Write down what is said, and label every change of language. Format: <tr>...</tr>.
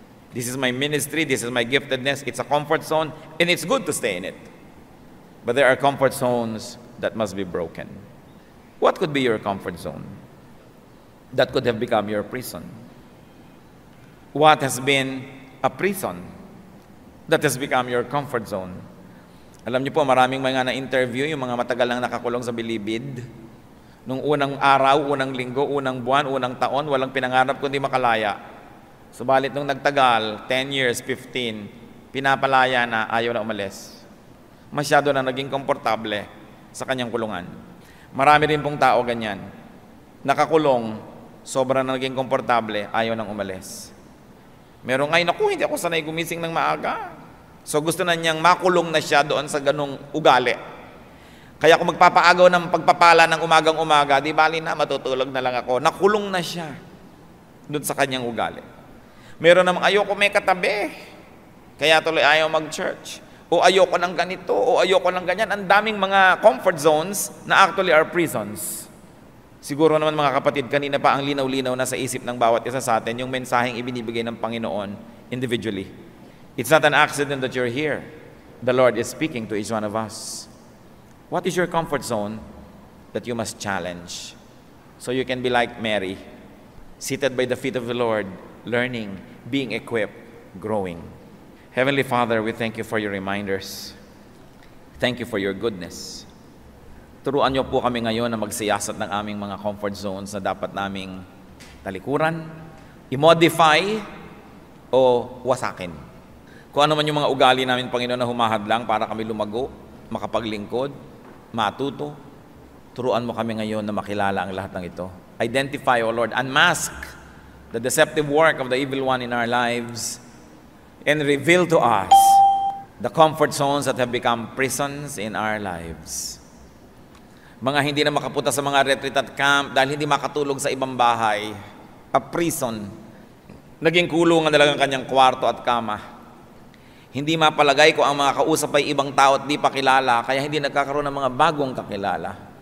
<en>This is my ministry, this is my giftedness, it's a comfort zone, and it's good to stay in it. But there are comfort zones that must be broken. What could be your comfort zone? That could have become your prison. What has been a prison that has become your comfort zone?</en> <tl>Alam niyo po, maraming mga na-interview, yung mga matagal lang nakakulong sa bilibid. Nung unang araw, unang linggo, unang buwan, unang taon, walang pinangarap kundi makalaya. Subalit nung nagtagal, 10 years, 15, pinapalaya na, ayaw na umalis. Masyado na naging komportable sa kanyang kulungan. Marami rin pong tao ganyan. Nakakulong, sobrang naging komportable, ayaw nang umalis. Merong ay, naku, hindi ako sanay gumising ng maaga. So gusto na niyang makulong na siya doon sa ganung ugali. Kaya kung magpapaagaw ng pagpapala ng umagang-umaga, di bali na, matutulog na lang ako. Nakulong na siya doon sa kanyang ugali. Meron namang ayoko may katabi, kaya tuloy ayaw mag-church. O ayoko ng ganito, o ayoko ng ganyan. Ang daming mga comfort zones na</tl> <en>actually are prisons.</en> <tl>Siguro naman mga kapatid, kanina pa ang linaw-linaw na sa isip ng bawat isa sa atin yung mensaheng ibinibigay ng Panginoon individually.</tl> <en>It's not an accident that you're here. The Lord is speaking to each one of us. What is your comfort zone that you must challenge? So you can be like Mary, seated by the feet of the Lord, learning, being equipped, growing. Heavenly Father, we thank you for your reminders. Thank you for your goodness.</en> <tl>Turuan niyo po kami ngayon na magsiyasat ng aming mga comfort zones na dapat naming talikuran, i-modify, o wasakin. Kung ano man yung mga ugali namin, Panginoon, na humahadlang para kami lumago, makapaglingkod, matuto, turuan mo kami ngayon na makilala ang lahat ng ito.</tl> <en>Identify, O Lord, unmask the deceptive work of the evil one in our lives, and reveal to us the comfort zones that have become prisons in our lives.</en> <tl>Mga hindi na makapunta sa mga retreat at camp dahil hindi makatulog sa ibang bahay,</tl> <en>a prison.</en> <tl>Naging kulungan na lang ang kanyang kwarto at kama. Hindi mapalagay ko ang mga kausap ay ibang tao at di pa kilala, kaya hindi nagkakaroon ng mga bagong kakilala.</tl>